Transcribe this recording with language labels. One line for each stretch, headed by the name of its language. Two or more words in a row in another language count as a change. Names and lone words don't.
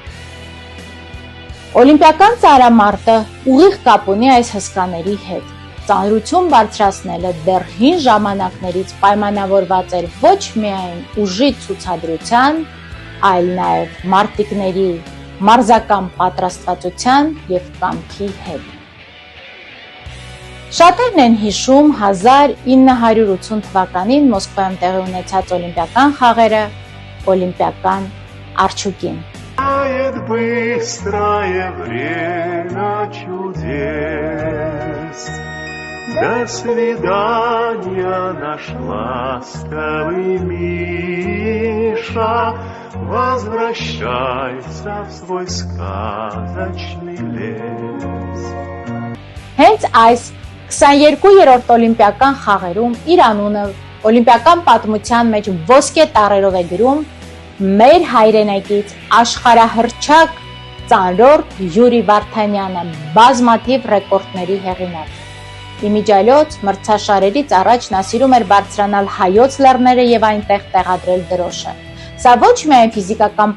Armenian: Օլիմպիական ծանրամարտը ուղիղ կապ ունի այս հսկաների հետ։ Ծանրություն բարձրացնելը դեռ հին ժամանակներից պայմանավորված էր ոչ միայն ուժի ցուցադրության, այլ նաև մարտիկների մարզական պատրաստվածության և կամքի հետ։ Շատերն են հիշում 1980 թվականին Մոսկվայում տեղի ունեցած օլիմպիական խաղերը, օլիմպիական արդյունքին։
Russian: До свидания, наш ласковый Миша, возвращайся в свой сказочный лес։
Armenian: Հենց այս 22-րդ օլիմպիական խաղերում իր անունը օլիմպիական պատմության մեջ ոսկե տառերով է գրում մեր հայրենակից աշխարհահռչակ ծանրորդ Յուրի Վարդանյանը, բազմաթիվ ռեկորդների հեղինակ։ Իմիջիայլոց մրցաշարերից առաջ նա սիրում էր բարձրանալ Հայոց լեռները և այնտեղ տեղադրել դրոշը։ Սա ոչ միայն ֆիզիկական